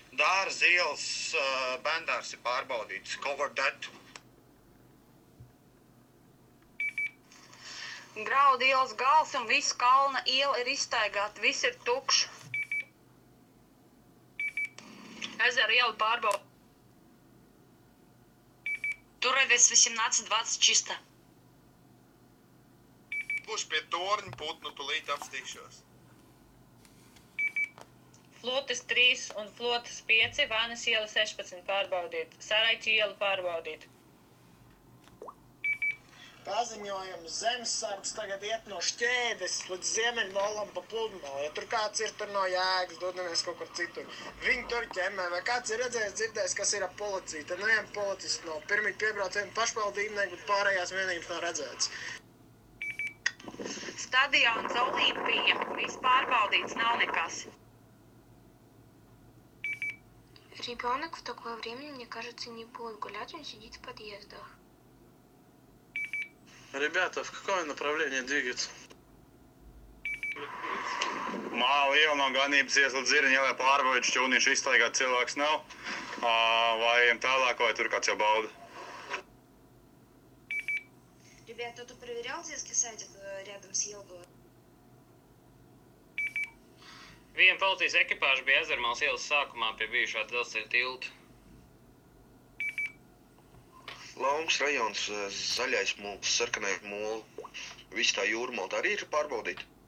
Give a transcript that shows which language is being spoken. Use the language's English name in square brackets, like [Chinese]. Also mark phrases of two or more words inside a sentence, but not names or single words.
[Latvian] Dārza ielas bendārs ir pārbaudīts. [English] Cover that. [Latvian] Graudu ielas gals un viss Kalna iela ir izstaigāta, viss ir tukšs. Ezera iela pārbaudīta. [Russian] Туровец 18-20 чисто. [Latvian] Būs pie torņa putnu, tūlīt apstīkšos. Flotes 3 un flotes 5, Vānas iela 16 pārbaudīt. Saraiķi iela pārbaudīt. Paziņojums zemesargs tagad iet no Šķēdes līdz Ziemeļmolam pa pludmali. Ja tur kāds ir tur no Jēgas, dodamies kaut kur citur. Viņi tur ķemmē, vai kāds ir redzējis, dzirdējis, kas ir ap policiju. Tad nevienu policistu nav. Pirmīt piebrauc vienu pašvaldībnieku, bet pārējās vienības nav redzētas. Stadions Olimpija, viss pārbaudīts, nav nekas. [Russian] Ребенок в такое время, мне кажется, не будет гулять, он сидит в подъездах. Ребята, в какое направление двигаться? [Latvian] Māla iela no ganības ies līdz Zirņa ielai pārbaudīt, šķūnīšu izstaigāt cilvēks nav. Vai ejam tālāk, vai tur kāds jau bauda? [Russian] Ребят, кто-то проверял детский садик рядом с Елгой? [Latvian] Viena policijas ekipāža bija Ezermāls ielas sākumā pie bijušā dzelzceļa tilta. Laumas rajons, zaļais mūls, sarkanais mūls, viss tā jūrmalta arī ir pārbaudīta.